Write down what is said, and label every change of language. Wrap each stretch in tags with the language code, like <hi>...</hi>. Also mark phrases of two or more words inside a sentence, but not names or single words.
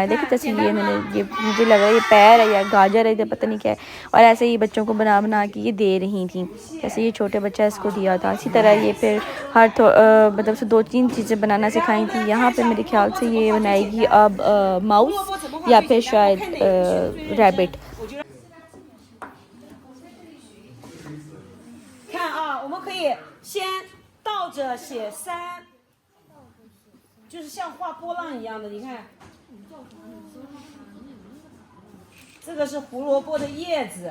<hi>देखिए जैसे ये मैंने ये मुझे लग रहा है ये पैर है या गाजर है, पता नहीं क्या है। और ऐसे ही बच्चों को बना के ये दे रही थी, जैसे ये छोटे बच्चा इसको दिया था। इसी तरह ये फिर हर मतलब से 2-3 चीज़ें बनाना सिखाई थी। यहाँ पे मेरे ख्याल से ये बनाएगी अब माउस या फिर शायद रैबिट।</hi> <zh>看啊，我们可以先倒着写3，就是像画波浪一样的。你看，这个是胡萝卜的叶子。</zh>